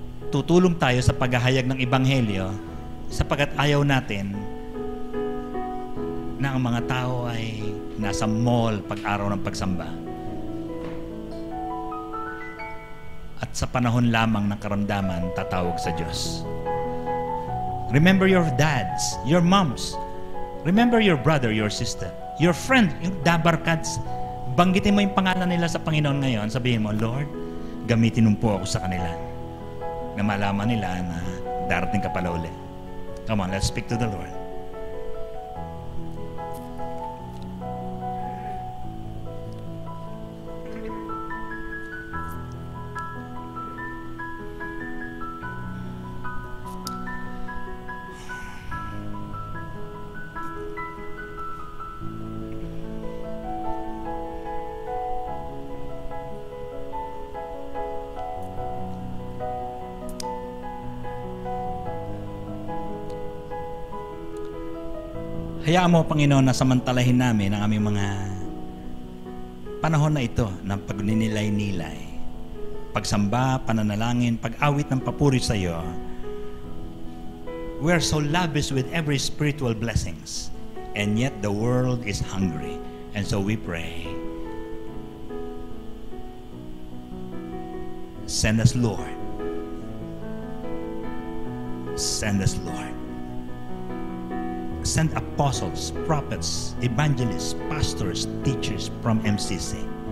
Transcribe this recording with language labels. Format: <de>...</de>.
<tl>Tutulong tayo sa paghahayag ng Ebanghelyo sapagkat ayaw natin na ang mga tao ay nasa mall pag-araw ng pagsamba. At sa panahon lamang ng karamdaman, tatawag sa Diyos.</tl> <en>Remember your dads, your moms. Remember your brother, your sister, your friend,</en> <tl>yung dabarkads. Banggitin mo yung pangalan nila sa Panginoon ngayon. Sabihin mo, Lord, gamitin mo po ako sa kanila. Na malaman nila na darating ka pala ulit.</tl> <en>Come on, let's speak to the Lord.</en> <tl>Hayaan mo, Panginoon, na samantalahin namin ang aming mga panahon na ito ng pagninilay-nilay, pagsamba, pananalangin, pag-awit ng papuri sa iyo.</tl> <en>We are so lavish with every spiritual blessings, and yet the world is hungry. And so we pray, send us, Lord. Send us, Lord. Send apostles, prophets, evangelists, pastors, teachers from MCC.</en>